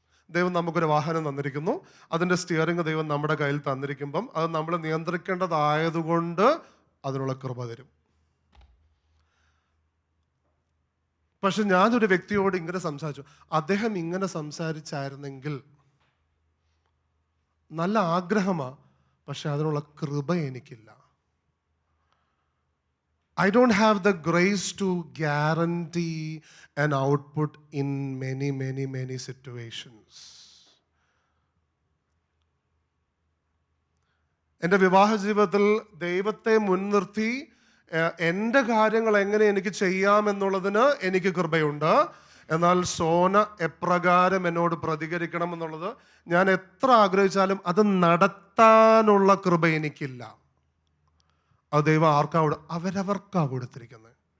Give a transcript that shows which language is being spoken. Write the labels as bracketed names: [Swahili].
[Malayalam] ദൈവം നമുക്കൊരു വാഹനം തന്നിരിക്കുന്നു, അതിൻ്റെ സ്റ്റിയറിംഗ് ദൈവം നമ്മുടെ കയ്യിൽ തന്നിരിക്കുമ്പം അത് നമ്മൾ നിയന്ത്രിക്കേണ്ടതായതുകൊണ്ട് അതിനുള്ള കൃപ തരും. പക്ഷെ ഞാനൊരു വ്യക്തിയോട് ഇങ്ങനെ സംസാരിച്ചു, അദ്ദേഹം ഇങ്ങനെ സംസാരിച്ചായിരുന്നെങ്കിൽ, നല്ല ആഗ്രഹമാണ്, പക്ഷെ അതിനുള്ള കൃപ എനിക്കില്ല. [English] I don't have the grace to guarantee an output in many situations. [Malayalam] എൻ്റെ വിവാഹ ജീവിതത്തിൽ ദൈവത്തെ മുൻനിർത്തി എൻ്റെ കാര്യങ്ങൾ എങ്ങനെ എനിക്ക് ചെയ്യാമെന്നുള്ളതിന് എനിക്ക് കൃപയുണ്ട്. എന്നാൽ സോന എപ്രകാരം എന്നോട് പ്രതികരിക്കണം എന്നുള്ളത് ഞാൻ എത്ര ആഗ്രഹിച്ചാലും അത് നടത്താനുള്ള കൃപ എനിക്കില്ല. അത് ദൈവം അവരവർക്കാ കൊടുത്തിരിക്കുന്നത്.